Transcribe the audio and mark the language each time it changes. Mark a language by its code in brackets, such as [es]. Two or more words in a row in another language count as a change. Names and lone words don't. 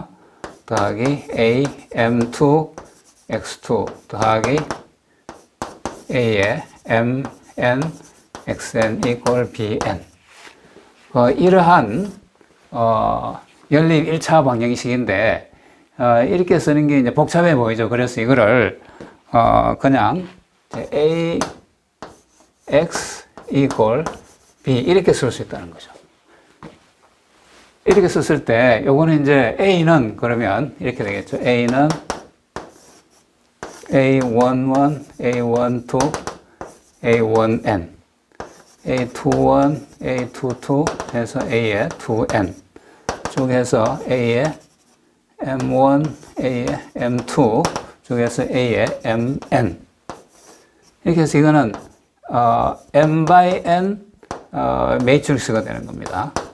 [ko] 더하기 a m2 x2 더하기 a의 mn xn equal bn. 이러한 연립 1차 방정식인데 이렇게 쓰는 게 이제 복잡해 보이죠. 그래서 이거를 그냥 a x equal b 이렇게 쓸 수 있다는 거죠. 이렇게 썼을 때 요거는 이제 a는 그러면 이렇게 되겠죠. a는 a11, a12, a1n, a21, a22 해서 a의 2n 쭉 해서 a의 m1, a의 m2 쭉 해서 a의 mn 이렇게 해서 이거는 [en] m by n [ko] 매트릭스가 되는 겁니다.